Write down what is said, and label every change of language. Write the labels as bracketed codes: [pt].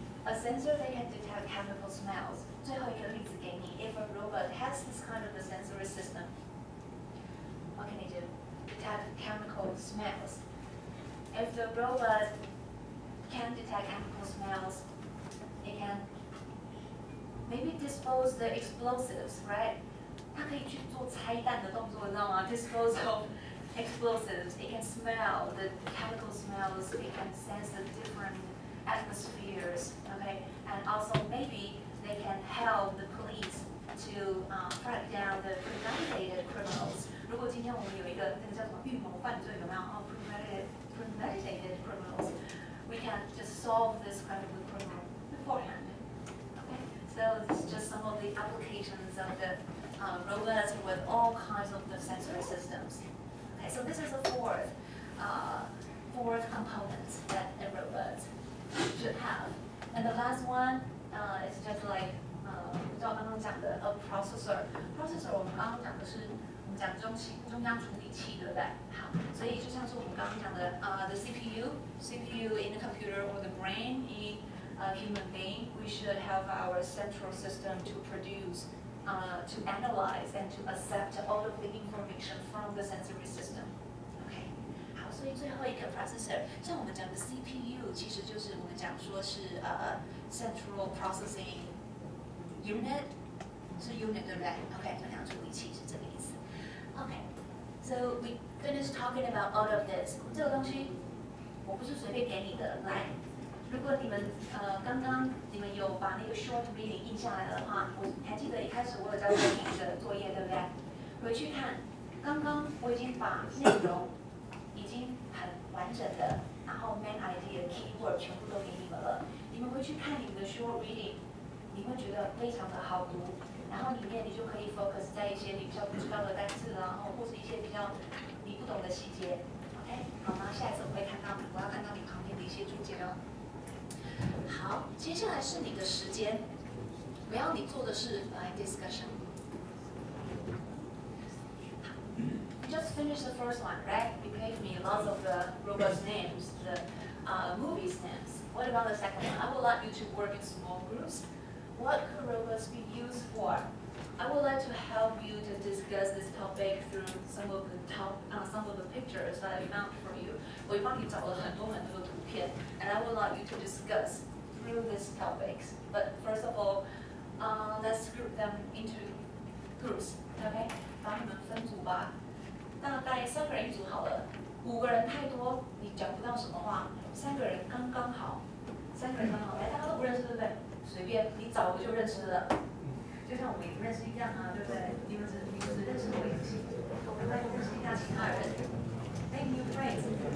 [en] A sensor that can detect chemical smells. [zh] 最后一个例子给你 [en] If a robot has this kind of a sensory system, what can it do? Detect chemical smells. If the robot can detect chemical smells, it can maybe dispose the explosives, right? [zh] 它可以去做拆弹的动作，你知道吗 ？ [en] Dispose of explosives. It can smell the chemical smells. It can sense the different atmospheres, okay? And also maybe they can help the police to track down the premeditated criminals. [zh] 如果今天我们有一个那个叫什么预谋犯罪，有没有？ [en] 哦 ，premeditated criminals. We can just solve this kind of criminal beforehand. Okay, so this is just some of the applications of the robots with all kinds of the sensory systems. Okay, so this is the fourth component that a robot should have. And the last one is just like [zh] 照刚刚讲的 [en] a processor. [zh] Processor 我们刚刚讲的是我们讲中央处理器，对不对？好，所以就像是我们刚刚讲的 [en] the CPU in the computer or the brain in a human being, we should have our central system to produce, to analyze and to accept all of the information from the sensory system. Okay. [zh] 好，所以最后一个 processor， 像我们讲的 CPU， 其实就是我们讲说是central processing unit， 是 unit 对不对 ？OK， 中央处理器是这个意思。 [en] OK，so we finished talking about all of this。 [zh] 这个东西我不是随便给你的，来，如果你们刚刚你们有把那个 short reading 印下来的话，我还记得一开始我有交给你一个作业，对不对？回去看，刚刚我已经把内容已经很完整的，然后 main idea keyword 全部都给你们了。你们回去看你们的 short reading， 你会觉得非常的好读，然后里面你就可以 focus 在一些你比较不知道的单词啦，然后或是一些比较你不懂的细节。 OK， 好，那下一次我会看到你，我要看到你旁边的一些注解哦。好，接下来是你的时间，我要你做的是discussion。 [en] You just finished the first one, right? You gave me lots of the robots' names, the movies' names. What about the second one? I would like you to work in small groups. What could robots be used for? I would like to help you to discuss this topic through some of the pictures that I found for you. [zh] 我帮你找了很多的图片 [en] and I would like you to discuss through these topics. But first of all, let's group them into groups. Okay? [zh] 把你们分组吧。大概3个人一组好了，5个人太多，你讲不到什么话，3个人刚刚好，3个人刚好，来，大家都不认识，对不对？随便，你找个就认识了，就像我们也不认识一样啊，对不对？你们只认识我一起，我们再认识一下其他人 ， [en] make new friends。